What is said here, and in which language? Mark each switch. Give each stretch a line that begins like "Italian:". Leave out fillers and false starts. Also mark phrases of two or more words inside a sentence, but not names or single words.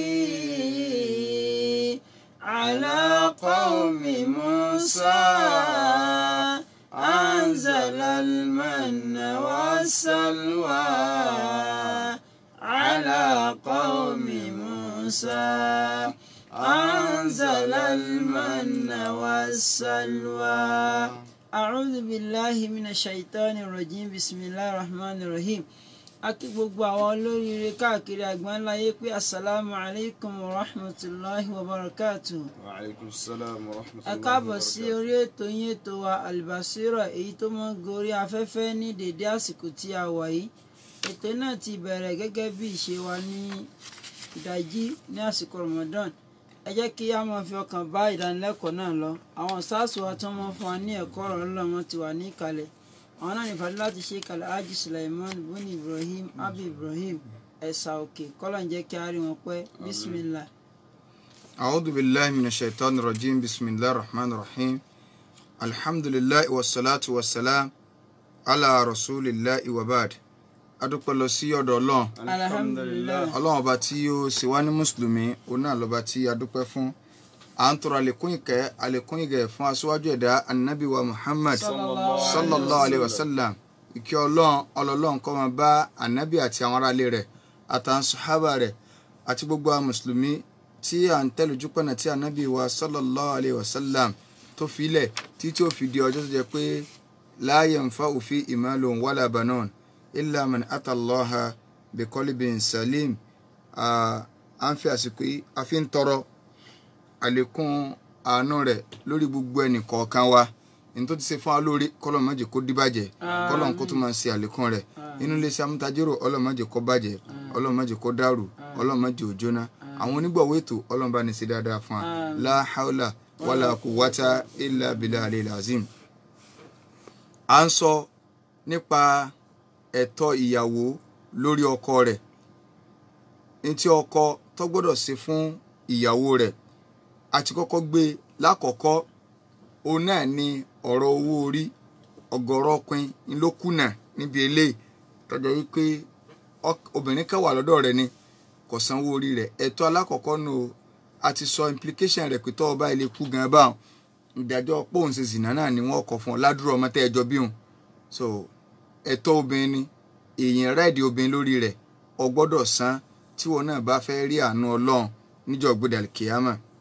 Arabic: على قوم موسى أنزل المن والسلوى على قوم موسى أنزل المن والسلوى. أعوذ بالله من الشيطان الرجيم بسم الله الرحمن الرحيم.
Yoruba: Akí gbogbo àwọn olóríire káàkiri àgbáńláyé pé
Arabic: السلام عليكم ورحمة الله وبركاته. وعليكم السلام ورحمة الله.
Yoruba: Ẹ káàbọ̀ sí orí ètò yín ètò wa Albasira èyí tó mọ́ gorí afẹ́fẹ́ ní dédé àsìkò tí a wà yìí. Ètò náà ti bẹ̀rẹ̀ gẹ́gẹ́ bí ìṣe wa ní ìdájí ní àsìkò Ramadan. Ẹ jẹ́ kí a máa fi ọkàn bá ìdánilẹ́kọ̀ọ́ náà lọ. Àwọn sáàsù wa tó mọ́ fún wa ní ẹ̀kọ́ ọ̀rọ̀ Ọlọ́run ti wà ní ìkàlẹ̀. Àwọn náà ní ìfàdí láti ṣe kalẹ̀ Haji Sulaiman bun Ibrahim Abi Ibrahim ẹ̀sà òkè kọ́lọ̀ ń jẹ́ kí a rí wọn pẹ́ bismillah.
Arabic: أعوذ بالله من الشيطان الرجيم بسم الله الرحمن الرحيم الحمد لله والصلاة والسلام على رسول الله وبعد.
Yoruba: Adúpẹ́ lọ sí ọ̀dọ̀ Ọlọ́run.
Arabic: Alhamdulillah.
Yoruba: Ọlọ́run ọba tí ó ṣe wá ní mùsùlùmí òun náà lọ́ba tí a dúpẹ́ fún. À ń tọrọ àlékún ìkẹ́ fún aṣíwájú ẹ̀dá Ànábì wa Muhammad
Arabic: صلى الله عليه وسلم.
Yoruba: Ìkẹ́ Ọlọ́run kó máa bá Ànábì àti àwọn aráalé rẹ̀ àtàwọn sàhábà rẹ̀ àti gbogbo àwọn mùsùlùmí tí à ń tẹ̀lé ojúpọ̀nà tí Ànábì wa
Arabic: صلى الله عليه وسلم
Yoruba: tó filẹ̀ títí ó fi di ọjọ́ tó jẹ́ pé
Arabic: لا ينفع فيه مال ولا بنون إلا من أتى الله بقلب سليم.
Yoruba: À ń fi àsìkò yìí a fi ń tọrọ àlékún àánú rẹ̀ lórí gbogbo ẹnì kọ̀ọ̀kan wa ní tó ti ṣe fún wa lórí kọ́lọ́run má jẹ́ kó díbàjẹ́ kọ́lọ́run kó tún máa ṣe àlékún rẹ̀ inú ilé iṣẹ́ amútajérò Ọlọ́run má jẹ́ kó bàjẹ́ Ọlọ́run má jẹ́ kó dàrú Ọlọ́run má jẹ́ ó jóná àwọn onígbọ̀wọ́ ètò Ọlọ́run bá ní ṣe dáadáa fún wa
Arabic: لا حول ولا قوة إلا بالله العظيم.
Yoruba: À ń sọ nípa ẹ̀tọ́ ìyàwó lórí ọkọ rẹ̀ ní tí ọkọ tó gbọ́dọ̀ ṣe fún ìyàwó rẹ̀ àti kọ́kọ́ gbé lákọ̀ọ́kọ́ òun náà ni ọ̀rọ̀ owó orí ọ̀gọ̀rọ̀ ọkùnrin ló kùnà níbi eléyìí tọ́jọ́ wípé obìnrin kan wà lọ́dọ̀ rẹ̀ ni kò sanwó orí rẹ̀ ẹ̀tọ́ alákọ̀ọ́kọ́ nù a ti sọ implication rẹ̀ pé tọ́wọ́ báyìí lè kú gan báwọn ìdájọ́ pòun ṣe zìnà náà ni wọ́n kọ̀ fún ọ ládùúrò ọmọ tẹ́ ẹjọ́ bí òun so ẹ̀tọ́ obìnrin ni èèyàn rẹ́ẹ̀dì obìnrin lórí rẹ̀ ó gbọ́dọ̀ san tí wọn náà bá fẹ́ rí àánú Ọlọ́run níjọ́ gbọdọ̀ kíyámà